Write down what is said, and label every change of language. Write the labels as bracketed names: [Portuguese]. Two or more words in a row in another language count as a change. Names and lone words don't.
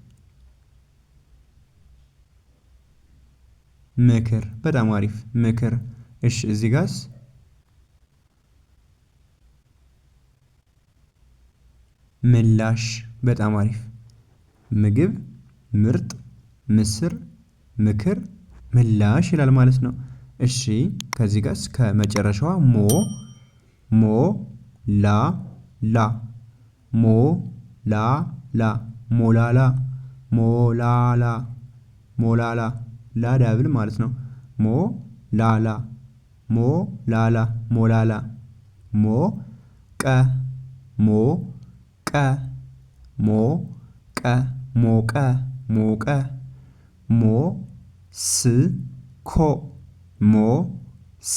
[Amharic] ምክር። በጣም አሪፍ ምክር። እሺ እዚህ ጋርስ? ምላሽ። በጣም አሪፍ። ምግብ፣ ምርጥ፣ ምስር፣ ምክር፣ ምላሽ ይላል ማለት ነው። እሺ ከዚህ ጋርስ? ከመጨረሻዋ ሞ ላ ላ ሞ ላ ላ ሞላላ ሞላላ ሞላላ ላ ዳብል ማለት ነው። ሞ ላላ ሞ ላላ ሞላላ ሞ ቀ ሞ ቀ ሞ ቀ ሞቀ ሞቀ ሞ ስ ኮ ሞ ስ